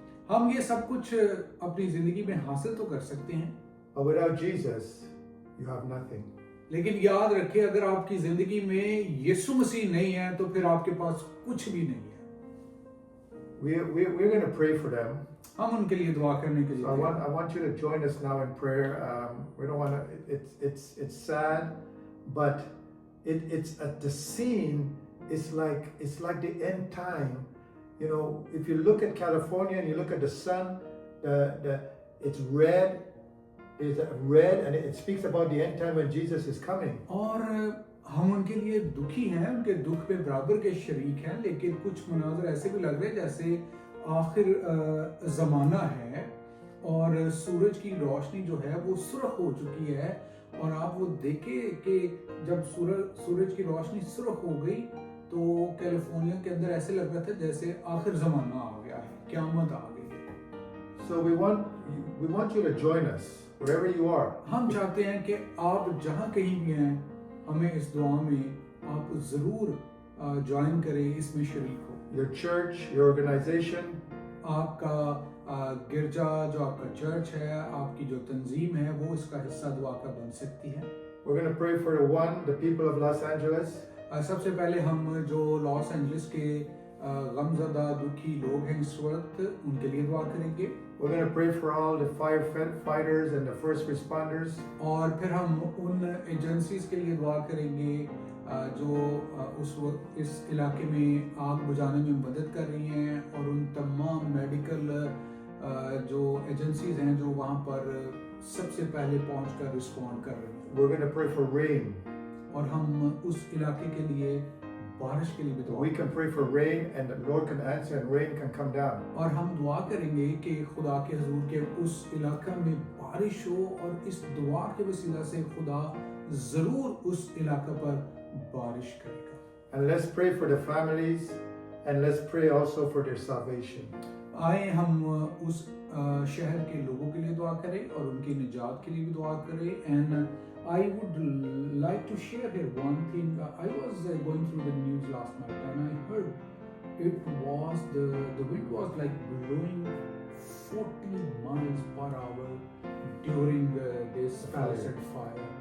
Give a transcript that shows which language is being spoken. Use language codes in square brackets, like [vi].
[hi] हम ये सब कुछ अपनी जिंदगी में हासिल तो कर सकते हैं, [en] but without Jesus, you have nothing. [hi] लेकिन याद रखिए अगर आपकी जिंदगी में यीशु मसीह नहीं है तो फिर आपके पास कुछ भी नहीं है। [en] We're going to pray for them. [hi] हम उनके लिए दुआ करने के लिए [en] So I want you to join us now in prayer. We don't want to. It's sad, but it's at the scene. It's like the end time. You know, if you look at California and you look at the sun, it's red. It's red, and it speaks about the end time when Jesus is coming. [hi] और हम उनके लिए दुखी हैं, उनके दुख पे बराबर के शरीक हैं, लेकिन कुछ मनाज़र ऐसे भी लग रहे हैं जैसे आखिर ज़माना है और सूरज की रोशनी जो है वो सुर्ख हो चुकी है। और आप वो देखें कि जब सूरज की रोशनी सुर्ख हो गई तो कैलिफोर्निया के अंदर ऐसे लग रहा था जैसे आखिर ज़माना आ गया है, क़यामत आ गई है। [en] So we want you to join us wherever you are. [hi] हम चाहते हैं कि आप जहाँ कहीं भी हैं हमें इस दुआ में आप ज़रूर ज्वाइन करें, इसमें शरीक हो। [en] Your church, your organization, [hi] आपका गिरजा जो आपका चर्च है, आपकी जो तंजीम है वो इसका हिस्सा दुआ का बन सकती है। [en] we're going to pray for the people of Los Angeles. [hi] सबसे पहले हम जो लॉस एंजलिस के गमज़दा दुखी लोग हैं इस वक्त उनके लिए दुआ करेंगे। [en] We're going to pray for all the firefighters and the first responders. [hi] और फिर हम उन एजेंसीज के लिए दुआ करेंगे जो उस वक्त इस इलाके में आग बुझाने में मदद कर रही हैं, और उन तमाम मेडिकल जो एजेंसीज हैं जो वहाँ पर सबसे पहले पहुँचकर रिस्पॉन्ड कर रही हैं। [en] We're going to pray for rain. [hi] और हम उस इलाके के लिए बारिश के लिए भी दुआ [en] We can pray for rain and the Lord can answer and rain can come down. [hi] और हम दुआ करेंगे कि खुदा के हुजूर के उस इलाका में बारिश हो, और इस दुआ के वसीला से खुदा जरूर उस इलाका पर बारिश करेगा। [en] And let's pray for the families and let's pray also for their salvation. [hi] आए हम उस शहर के लोगों के लिए दुआ करें और उनकी निजात के लिए भी दुआ करें। [en] And I would like to share here one thing. I was going through the news last night and I heard it was the wind was like blowing 40 miles per hour during this Palisade fire.